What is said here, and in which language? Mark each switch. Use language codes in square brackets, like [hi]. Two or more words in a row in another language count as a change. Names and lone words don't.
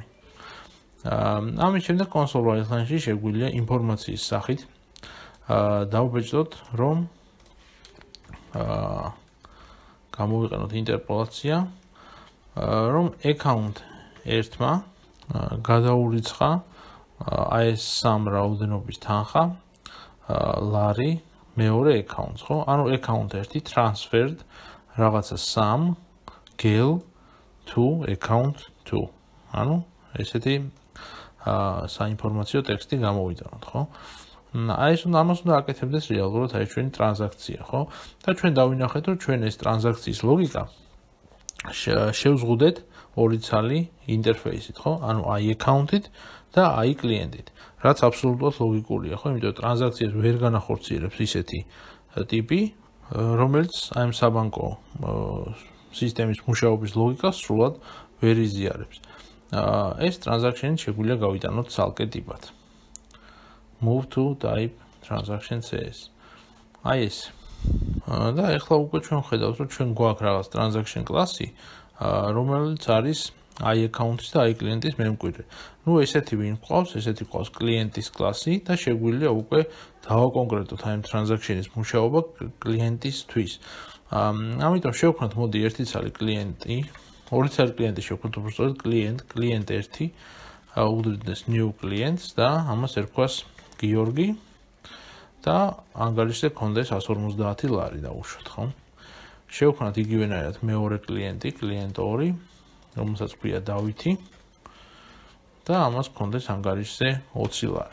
[ka] ამის შემდეგ [en] console line- [ka] ში შეგვიძლია ინფორმაციის სახით დავუბეჭდოთ, რომ გამოვიყენოთ ინტერპოლაცია, რომ account1-მა გადაურიცხა აი ეს 3 რაოდენობის თანხა ლარი მეორე account-ს, ხო? [en] ანუ account1 transferred რაღაცა 3 gel to account2. [ka] ანუ ესეთი საინფორმაციო ტექსტი გამოვიტანოთ, ხო? აი ეს ამას უნდა აკეთებდეს რეალურად აი ჩვენი ტრანზაქცია, ხო? და ჩვენ დავინახეთ, რომ ჩვენ ეს ტრანზაქციის ლოგიკა შევზღუდეთ ორი ცალი ინტერფეისით, ხო? ანუ iAccount-ით და iClient-ით, რაც აბსოლუტურად ლოგიკურია, ხო? იმიტომ რომ ტრანზაქციას ვერ განახორციელებს ისეთი ტიპი, რომელიც აი ამ საბანკო სისტემის მუშაობის ლოგიკას სრულად ვერ იზიარებს. ეს ტრანზაქცია შეგვიძლია გავიტანოთ ცალკე ტიპად. [en] Move to type transaction CS. [ka] აი ეს. და ეხლა უკვე ჩვენ ხედავთ, რომ ჩვენ გვაქვს რაღაც [en] transaction class- [ka] ი, რომელიც არის iAccount-ის და iClient-ის მემკვიდრე. ნუ ესეთი ვინ ყავს, ესეთი ყავს client-ის კლასი და შეგვიძლია უკვე დავაკონკრეტოთ აი ამ transaction-ის მუშაობა client-ისთვის. ამიტომ შევქმნათ მოდი ერთი ცალი კლიენტი, ორი ცალი კლიენტი შევქმნათ უბრალოდ client1 უდრიდეს [en] new clients [ka] და ამას ერქვას გიორგი და ანგარიშზე კონდეს 150 ლარი დაუშვათ, ხო? შევქმნათ იგივენაირად მეორე კლიენტი, client2, რომელსაც ქვია დავითი და ამას კონდეს ანგარიშზე 20 ლარი.